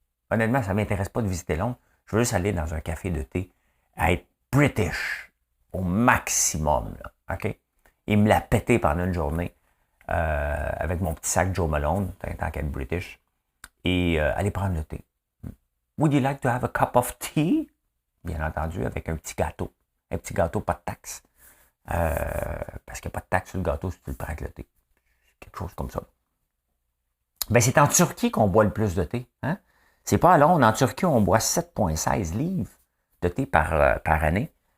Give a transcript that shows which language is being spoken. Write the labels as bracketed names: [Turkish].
[French] Honnêtement, ça ne m'intéresse pas de visiter Londres. Je veux juste aller dans un café de thé, à être British au maximum. Là, OK? Il me l'a pété pendant une journée avec mon petit sac Joe Malone, tant qu'être British, et aller prendre le thé. [English] Would you like to have a cup of tea? [French] Bien entendu, avec un petit gâteau. Un petit gâteau, pas de taxe. Parce qu'il n'y a pas de taxe sur le gâteau si tu le prends avec le thé. Quelque chose comme ça. Ben, c'est en Turquie qu'on boit le plus de thé. Hein? C'est pas à Londres. En Turquie, on boit 7,16 livres de thé par année.